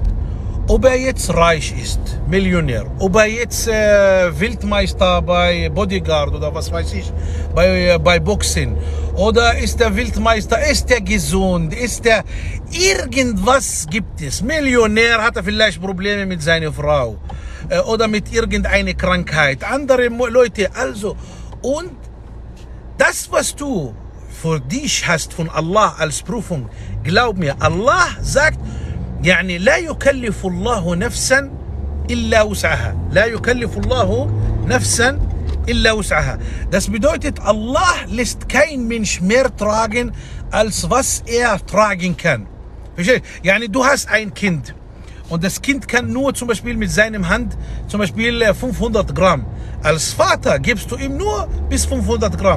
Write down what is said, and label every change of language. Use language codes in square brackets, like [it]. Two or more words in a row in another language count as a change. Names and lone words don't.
[de] Ob er jetzt reich ist, Millionär, ob er jetzt Weltmeister bei Bodyguard oder was weiß ich, bei Boxen, oder ist der Weltmeister, ist er gesund, ist er, irgendwas gibt es. Millionär, hat er vielleicht Probleme mit seiner Frau. oder mit irgendeiner Krankheit. Andere Leute, also. Und das, was du für dich hast von Allah als Prüfung, glaub mir, Allah sagt, [ar] يعني لا يكلف الله نفسا إلا وسعها. لا يكلف الله نفسا إلا وسعها. [de] Das bedeutet, Allah lässt kein Mensch mehr tragen, als was er tragen kann. Verstehst du? Yani, du hast ein Kind und das Kind kann nur zum Beispiel mit seinem Hand zum Beispiel 500 Gramm. Als Vater gibst du ihm nur bis 500 Gramm.